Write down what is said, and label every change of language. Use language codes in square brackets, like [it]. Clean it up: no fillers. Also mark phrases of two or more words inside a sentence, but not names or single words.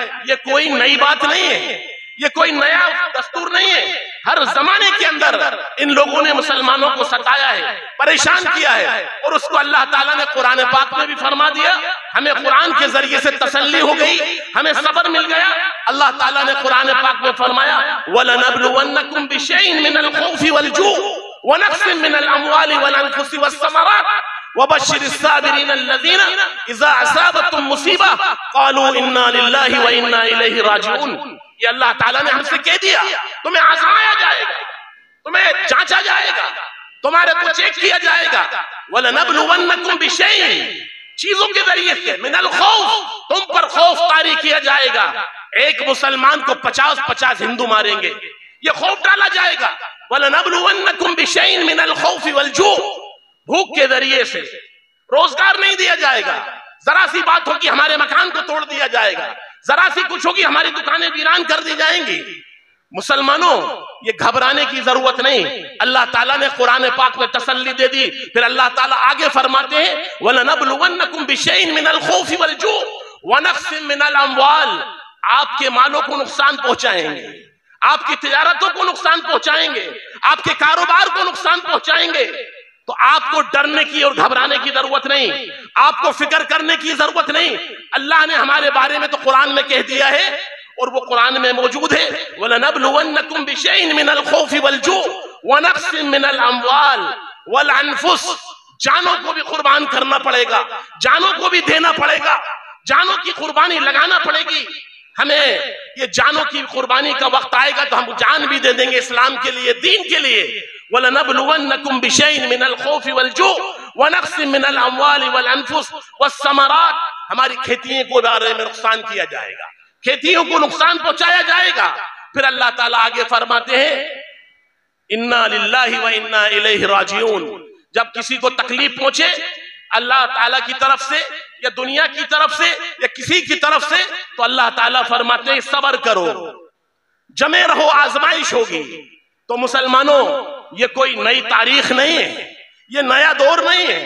[hi] ये कोई नई बात नहीं है, ये कोई नया दस्तूर नहीं है। हर जमाने के अंदर इन लोगों ने मुसलमानों को सताया है, परेशान किया है, और उसको अल्लाह ताला ने कुरान पाक में भी फरमा दिया। हमें कुरान के जरिए से तसल्ली हो गई, हमें सब्र मिल गया। अल्लाह ताला ने कुरान पाक में फरमाया, [ar] ولنبلونكم بشيء من الخوف والجوع ونقص من الأموال والأنفس والثمرات وبشر الصابرين الذين إذا أصابتهم مصيبة قالوا إنا لله وإنا إليه راجعون. [hi] ये अल्लाह ताला ने हमसे कह दिया, तुम्हें आजमाया जाएगा, तुम्हें जांचा जाएगा, तुम्हारे को चेक किया जाएगा। [ar] ولنبلونكم بشيء, [hi] चीजों के जरिए से, [ar] من الخوف, [hi] तुम पर खौफ तारी किया जाएगा। एक मुसलमान को 50-50 हिंदू मारेंगे, ये खौफ डाला जाएगा। [ar] ولنبلونكم بشيء من الخوف والجوع, [hi] भूख के जरिए से, रोजगार नहीं दिया जाएगा। जरा सी बात होगी हमारे मकान को तोड़ दिया जाएगा, जरा सी कुछ होगी हमारी दुकानें वीरान कर दी जाएंगी। मुसलमानों ये घबराने की जरूरत नहीं, अल्लाह ताला ने कुरान पाक में तसल्ली दे दी। फिर अल्लाह ताला आगे फरमाते हैं, [ar] ولنبلونكم بشيء من الخوف والجوع ونقص من الأموال, [hi] आपके मालों को नुकसान पहुंचाएंगे, आपकी तिजारतों को नुकसान पहुंचाएंगे, आपके कारोबार को नुकसान पहुंचाएंगे। तो आपको डरने की और घबराने की जरूरत नहीं, आपको फिक्र करने की जरूरत नहीं। अल्लाह ने हमारे बारे में तो कुरान में कह दिया है, और वो कुरान में मौजूद है, [ar] ولنبلونكم بشيء من الخوف والجوع ونقص من الأموال والأنفس. [hi] जानों को भी कुर्बान करना पड़ेगा, जानों को भी देना पड़ेगा, जानों की कुर्बानी लगाना पड़ेगी। हमें ये जानों की कुर्बानी का वक्त आएगा तो हम जान भी दे देंगे इस्लाम के लिए, दीन के लिए। [ar] ولنبلونكم بشيء من الخوف والجوع ونقص من الأموال والأنفس والثمرات. [hi] हमारी खेतियों को बारे में नुकसान किया जाएगा, खेतियों को नुकसान पहुंचाया जाएगा। फिर अल्लाह ताला आगे फरमाते हैं, [ar] إنا لله وإنا إليه راجعون. [hi] जब किसी को तकलीफ पहुंचे अल्लाह ताला की तरफ से या दुनिया की तरफ से या किसी की तरफ से, तो अल्लाह ताला फरमाते हैं सब्र करो, जमे रहो, आजमाइश होगी। तो मुसलमानों, ये कोई नई तारीख नहीं है, ये नया दौर नहीं है।